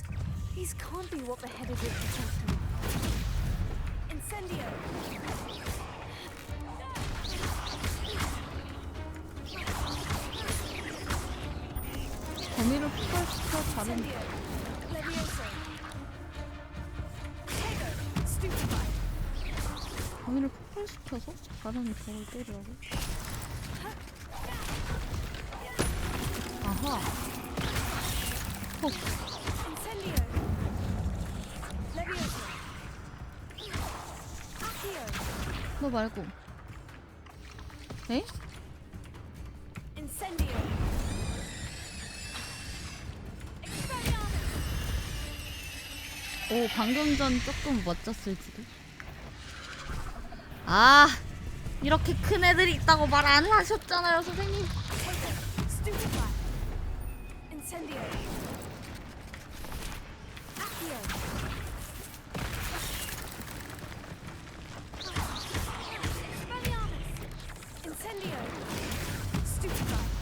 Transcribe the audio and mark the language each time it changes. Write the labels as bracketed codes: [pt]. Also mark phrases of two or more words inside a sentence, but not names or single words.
[en] These can't be what the head of Richard Jackdaw. [la] Incendio! [ko] 거미를 폭발시켜 다른 [la] Incendio! Levioso! Tego! Stupefy! [ko] 거미를 폭발시켜서 다른 저걸 때리라고? 아하. 폭. [la] Incendio! Levioso! Accio! [ko] 너 말고. 에? [la] Incendio! [ko] 오, 방금 전 조금 멋졌을지도. 아, 이렇게 큰 애들이 있다고 말 안 하셨잖아요, 선생님. [la] Stupefy! Incendio! Accio! Expelliarmus! Incendio! Stupefy!